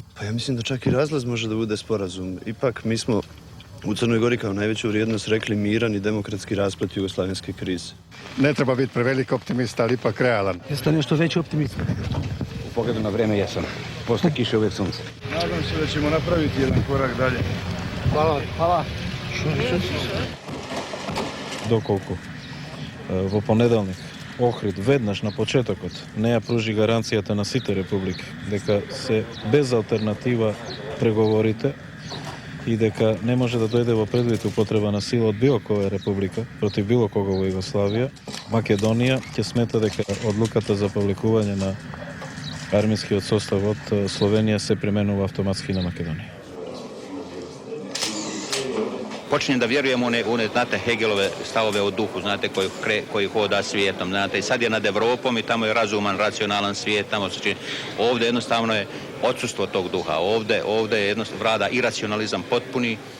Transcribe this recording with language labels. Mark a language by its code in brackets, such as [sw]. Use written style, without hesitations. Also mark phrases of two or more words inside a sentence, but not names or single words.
[sr] Pa ja mislim da čak i razlaz može da bude sporazum. Ipak mi smo u Crnoj Gori kao najveću vrijednost rekli miran i demokratski rasplet jugoslavenske krize. Ne treba biti prevelik optimista, ali ipak realan. Jeste nešto veći optimista? U pogledu na vreme jesam. Posle kiše uvijek sunce. Nadam se da ćemo napraviti jedan korak dalje. Hvala. Hvala. [mk] Доколку во понеделник Охрид веднаш на почетокот не ја пружи гаранцијата на сите републики дека се без алтернатива преговорите и дека не може да дојде во предвид употреба на сила од било која република против било кого во Југославија, Македонија ќе смета дека одлуката за повлекување на армискиот состав од Словенија се применува автоматски на Македонија. [sr] Počinjem da vjerujem u one, znate, Hegelove stavove o duhu, znate, koji hoda svijetom, znate, i sad je nad Evropom i tamo je razuman, racionalan svijet, tamo se čini. Ovdje jednostavno je odsustvo tog duha, ovdje je jednostavno vlada iracionalizam potpuni.